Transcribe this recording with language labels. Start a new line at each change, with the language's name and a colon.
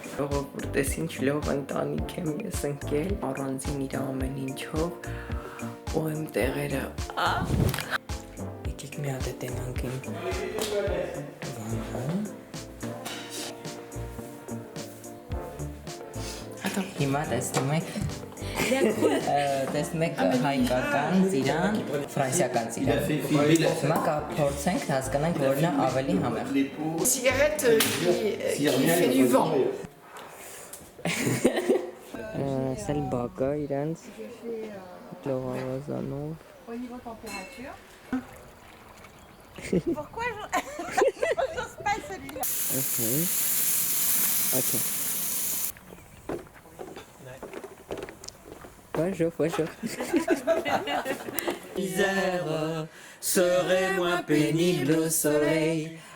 Armenian: Որտես ինչ լավ ընտանիք եմ ես ընկել, առանձին իր ամեն ինչով ու իմ տեղերը։ Եկեք մի հատ տենանք իմ վանը։ Հիմա տեսնում եք հայկական ծիրան, ֆրանսիական ծիրան։ Հիմա կփորձենք հասկանանք որն է ավելի համեղ։
French: Cigarette qui fait du vent.
Armenian: Սա էլ բակը իրենց լողավազանով։
French: Au niveau température. Pourquoi j'ose pas celui-là? Ok. Bonjour. Misère serait moins pénible au soleil.